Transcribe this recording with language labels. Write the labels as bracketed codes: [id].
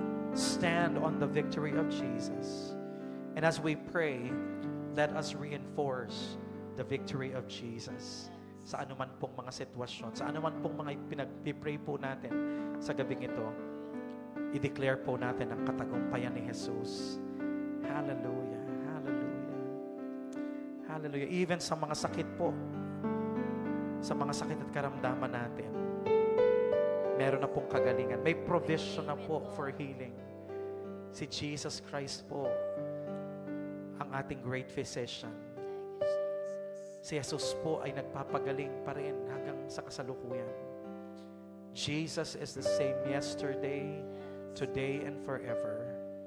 [en] Stand on the victory of Jesus. And as we pray, let us reinforce the victory of Jesus [tl] sa anuman pong mga sitwasyon, sa anuman pong mga pinag-pray po natin sa gabing ito. I-declare po natin ang katagumpayan ni Jesus. Hallelujah. Hallelujah. Hallelujah. Even sa mga sakit po, sa mga sakit at karamdaman natin, meron na pong kagalingan. May provision na po [en] for healing. [tl] Si Jesus Christ po, ang ating great physician. Si Jesus po ay nagpapagaling pa rin hanggang sa kasalukuyan. [en] Jesus is the same yesterday, today, and forever.